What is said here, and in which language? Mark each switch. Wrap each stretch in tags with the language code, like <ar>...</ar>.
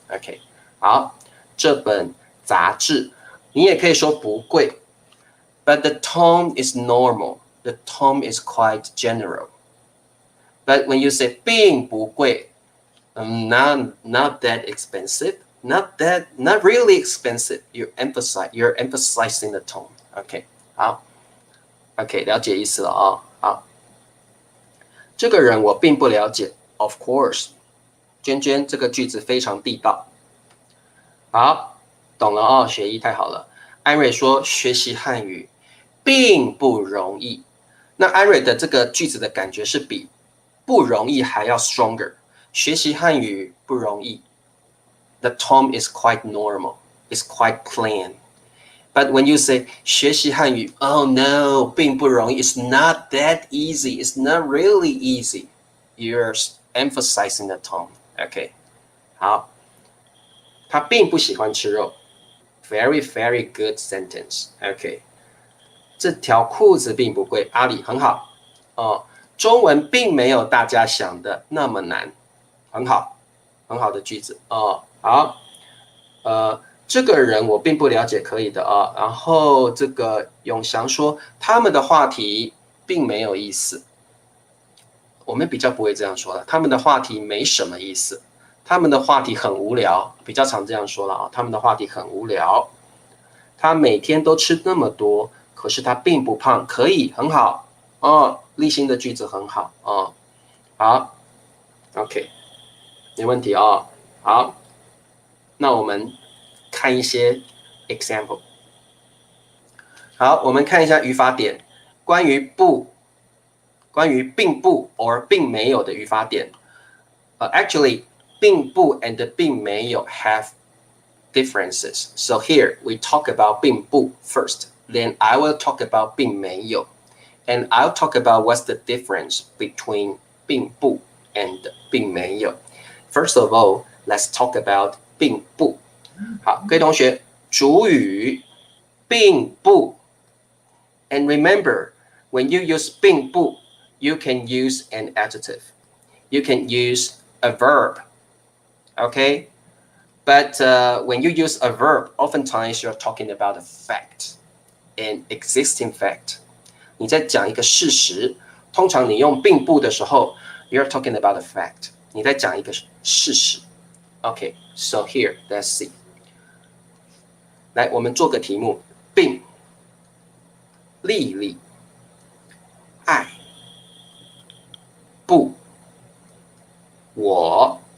<en>OK， 好，</en> <zh>这本杂志你也可以说不贵</zh> <en>but the tone is normal, the tone is quite general. But when you say 并不贵, not that expensive, not really expensive, you're emphasizing the tone.</en> <zh>OK， 好 OK， 了解意思了啊。好，这个人我并不了解 of course， 娟娟这个句子非常地道。好，懂了哦，学艺太好了。安瑞说学习汉语并不容易，那安瑞的这个句子的感觉是比不容易还要 stronger，学习汉语不容易。</zh> <en>The term is quite normal. It's quite plain. But when you say</en> <zh>学习汉语</zh> <en>oh no,</en> <zh>并不容易</zh> <en>it's not that easy. It's not really easy. You're emphasizing the tone.</en> <zh>OK, 好，他并不喜欢吃肉。</zh> <en>Very, very good sentence.</en> <zh>OK, 这条裤子并不贵。阿里很好哦。中文并没有大家想的那么难，很好，很好的句子哦。好，这个人我并不了解，可以的啊。然后这个永祥说他们的话题并没有意思，我们比较不会这样说了。他们的话题没什么意思，他们的话题很无聊，比较常这样说了啊。他们的话题很无聊。他每天都吃那么多，可是他并不胖，可以很好哦。立新的句子很好哦。好 ，OK， 没问题哦。好，那我们看一些 example。好，我们看一下语法点，关于并不 or 并没有的语法点。</zh> <en>Actually， 并不 and 并没有 have differences. So here we talk about 并不 first. Then I will talk about 并没有。 And I'll talk about what's the difference between 并不 and 并没有。 First of all, let's talk about 并不。</en> <zh>好，各位同学，主语并不。</zh> <en>And remember, when you use 并不 you can use an adjective. You can use a verb. Okay? But when you use a verb, oftentimes you're talking about a fact, an existing fact.</en> <zh>你在讲一个事实，通常你用并不的时候</zh> <en>you're talking about a fact.</en> <zh>你在讲一个事实。</zh> <en>Okay, so here, let's see.</en> <zh>来，我们做个题目，并丽丽爱不我。</zh>